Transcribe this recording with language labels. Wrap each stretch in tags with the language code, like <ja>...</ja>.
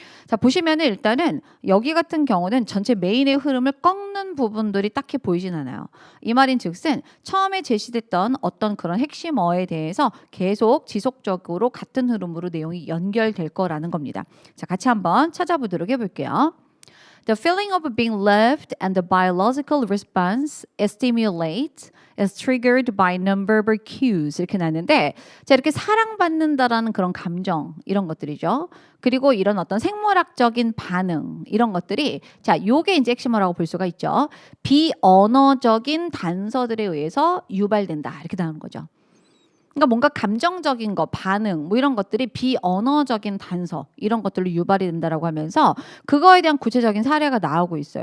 <ko>자, 보시면은 일단은 여기 같은 경우는 전체 메인의 흐름을 꺾는 부분들이 딱히 보이진 않아요. 이 말인즉슨 처음에 제시됐던 어떤 그런 핵심어에 대해서 계속 지속적으로 같은 흐름으로 내용이 연결될 거라는 겁니다. 자, 같이 한번 찾아보도록 해볼게요.</ko> <en>The feeling of being loved and the biological response is stimulated is triggered by nonverbal cues</en> <ko>이렇게 나는데 자 이렇게 사랑받는다라는 그런 감정 이런 것들이죠. 그리고 이런 어떤 생물학적인 반응 이런 것들이 자 요게 이제 핵심어라고 볼 수가 있죠. 비언어적인 단서들에 의해서 유발된다 이렇게 나오는 거죠. 그러니까 뭔가 감정적인 거, 반응 뭐 이런 것들이 비언어적인 단서 이런 것들로 유발이 된다라고 하면서 그거에 대한 구체적인 사례가 나오고 있어요.</ko>